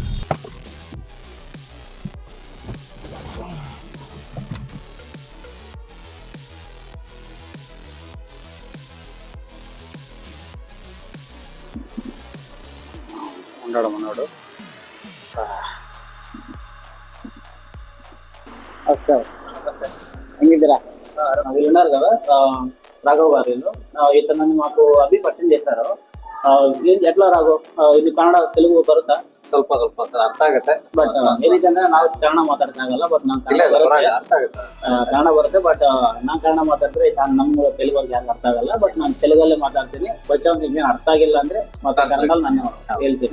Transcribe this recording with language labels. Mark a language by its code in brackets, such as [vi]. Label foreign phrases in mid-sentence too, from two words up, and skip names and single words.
[te] ఉన్నాడు. నమస్కారం. హంగిద్దరా వీళ్ళు ఉన్నారు కదా, రాఘవ్ గారు వీళ్ళు. ఇతను మాకు అభి పరిచయం చేశారు. ఎట్లా ರಾಘವ್, [kn] ಇದು ಕನ್ನಡ ತೆಲುಗು ಬರುತ್ತಾ? ಸ್ವಲ್ಪ ಸರ್ ಅರ್ಥ ಆಗುತ್ತೆ. ಬಟ್ ಏನಿದೆ ನಾವು ಕನ್ನಡ ಮಾತಾಡಕ್ಕಾಗಲ್ಲ, ಬಟ್ ನಾನು ಕನ್ನಡ ಬರುತ್ತೆ. ಬಟ್ ನಾನು ಕನ್ನಡ ಮಾತಾಡಿದ್ರೆ ನಮ್ಮ ತೆಲುಗಲ್ಲಿ ಯಾರು ಅರ್ಥ ಆಗಲ್ಲ. ಬಟ್ ನಾನು ತೆಲುಗಲ್ಲೇ ಮಾತಾಡ್ತೀನಿ. ಬಟ್ ಅವ್ನಿಗೆ ಅರ್ಥ ಆಗಿಲ್ಲ ಅಂದ್ರೆ ಮತ್ತೆ ಕನ್ನಡಲ್ಲಿ ನಾನು ಹೇಳ್ತೀನಿ.